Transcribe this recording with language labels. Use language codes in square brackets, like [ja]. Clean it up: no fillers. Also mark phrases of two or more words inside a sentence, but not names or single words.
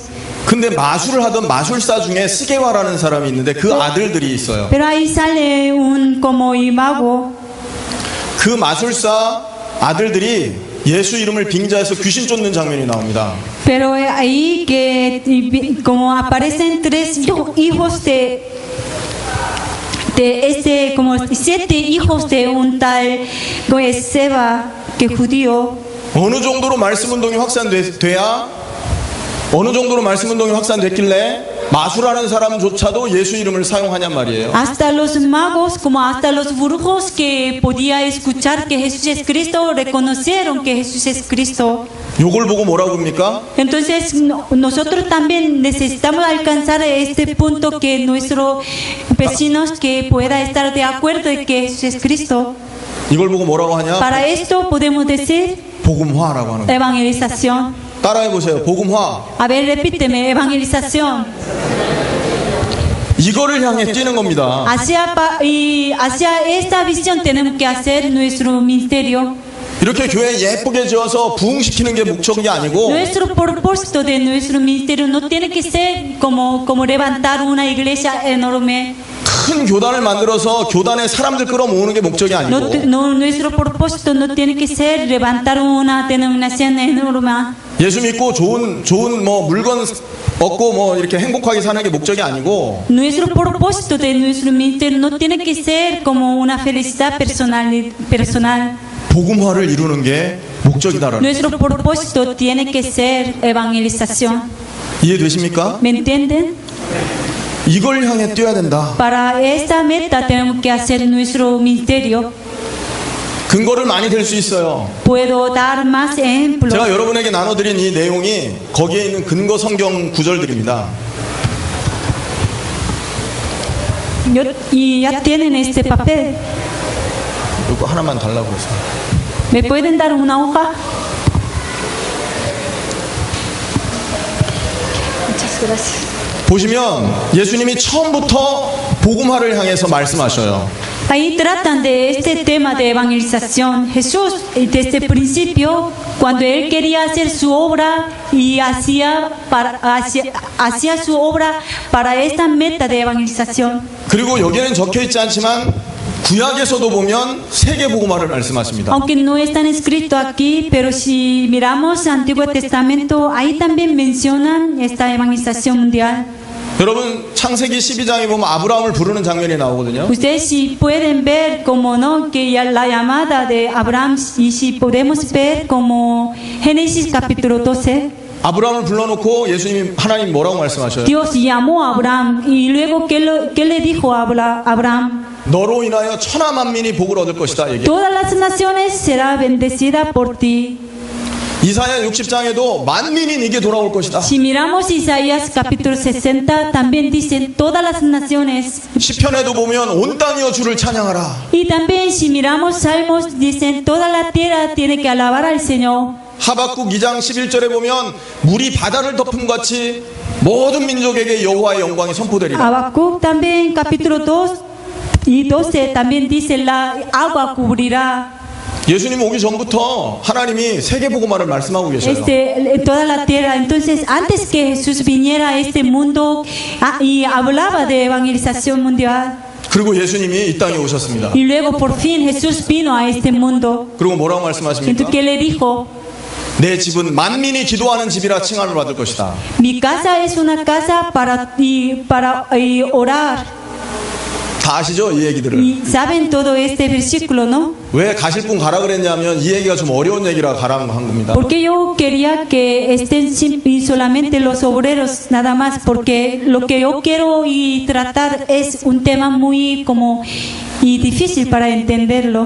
[ko] 근데 마술을 하던 마술사 중에 스게와라는 사람이 있는데 그 아들들이 있어요. [es] Pero ahí sale un como y mago. [ko] 그 마술사 아들들이 예수 이름을 빙자해서 귀신 쫓는 장면이 나옵니다. [es] Pero ahí que como aparecen tres hijos de como 7 hijos de un tal Seba que judío. [ko] 어느 정도로 말씀 운동이 확산돼야 어느 정도로 말씀 운동이 확산됐길래 마술하는 사람조차도 예수 이름을 사용하냔 말이에요. [es] Hasta los magos, como hasta los brujos que podía escuchar que Jesús es Cristo, reconocieron que Jesús es Cristo. [ko] 요걸 보고 뭐라고 합니까? [es] Entonces nosotros también necesitamos alcanzar este punto que nuestros vecinos que pueda estar de acuerdo de que Jesús es Cristo. [ko] 이걸 보고 뭐라고 하냐? [es] Para esto podemos decir [ko] 복음화라고 하는 거예요. [es] evangelización. [ko] 따라해 보세요. 복음화. [es] A ver, repíteme, evangelización. [ko] 이거를 향해 뛰는 겁니다. [es] Hacia esta visión tenemos que hacer nuestro ministerio. [ko] 이렇게 교회 예쁘게 지어서 부흥시키는 게 목적이 아니고 [es] Nuestro propósito de nuestro ministerio no tiene que ser como levantar una iglesia enorme. [ko] 큰 교단을 만들어서 교단에 사람들 끌어모으는 게 목적이 아니고 [es] Nuestro propósito no tiene que ser levantar una denominación enorme. [ko] 예수 믿고 좋은 뭐 물건 얻고 뭐 이렇게 행복하게 사는 게 목적이 아니고 [es] Nuestro propósito de nuestro ministerio no tiene que ser como una felicidad personal. [ko] 복음화를 이루는 게 목적이다라는 [es] Nuestro propósito tiene que ser evangelización. [ko] 이해되십니까? [es] ¿Me entienden? [ko] 이걸 향해 뛰어야 된다. [es] Para esta meta tenemos que hacer nuestro ministerio. [ko] 근거를 많이 댈 수 있어요. [es] Puedo dar más ejemplos. [ko] 제가 여러분에게 나눠드린 이 내용이 거기에 있는 근거 성경 구절들입니다. [es] Y ya tienen este papel. [ko] 이거 하나만 달라고 해서. [es] ¿Me pueden dar una hoja? Muchas gracias. [ko] 보시면 예수님이 처음부터 복음화를 향해서 말씀하셔요. [es] Ahí tratan de este tema de evangelización. Jesús, desde el principio, cuando él quería hacer su obra y hacía su obra para esta meta de evangelización. [ko] 그리고 여기에는 적혀 있지 않지만 구약에서도 보면 세계 복음화를 말씀하십니다. [es] Aunque no están escritos aquí, pero si miramos el Antiguo Testamento, ahí también mencionan esta evangelización mundial. [ko] 여러분 창세기 12장에 보면 아브라함을 부르는 장면이 나오거든요. [es] Ustedes si pueden ver como no que ya la llamada de Abraham y si podemos ver como Génesis capítulo 12. [ko] 아브라함을 불러놓고 예수님이 하나님 뭐라고 말씀하셔요? [es] Dios llamó a Abraham y luego ¿qué le dijo a Abraham? [ko] 너로 인하여 천하 만민이 복을 얻을 것이다. 얘기해요. [es] Todas las naciones serán bendecidas por ti. [ko] 이사야 60장에도 만민이 네게 돌아올 것이다. [es] Si miramos Isaías capítulo 60 también dicen todas las naciones. [ko] 시편에도 보면 온 땅이여 주를 찬양하라. [es] Y también si miramos Salmos dicen toda la tierra tiene que alabar al Señor. [ko] 하박국 2장 11절에 보면 물이 바다를 덮음 같이 모든 민족에게 여호와의 영광이 선포되리라. [es] Habacuc también capítulo 2 y 12 también dice la agua cubrirá. [ko] 예수님 오기 전부터 하나님이 세계 복음화를 말씀하고 계셔요. [es] Toda la tierra. Entonces, antes que Jesús viniera a este mundo y hablaba de evangelización mundial. [ko] 그리고 예수님이 이 땅에 오셨습니다. [es] Y luego por fin Jesús vino a este mundo. [ko] 그리고 뭐라고 말씀하십니까? [es] Entonces, ¿qué le dijo? [ko] 내 집은 만민이 기도하는 집이라 칭함을 받을 것이다. [es] Mi casa es una casa para orar. [ko] 다 아시죠? 이 얘기들을. [es] Y saben todo este versículo, ¿no? [ko] 왜 가실 분 가라 그랬냐면 이 얘기가 좀 어려운 얘기라 가라는 한 겁니다. [es] Porque yo quería que estén solamente los obreros nada más, porque lo que yo quiero y tratar es un tema muy difícil para entenderlo.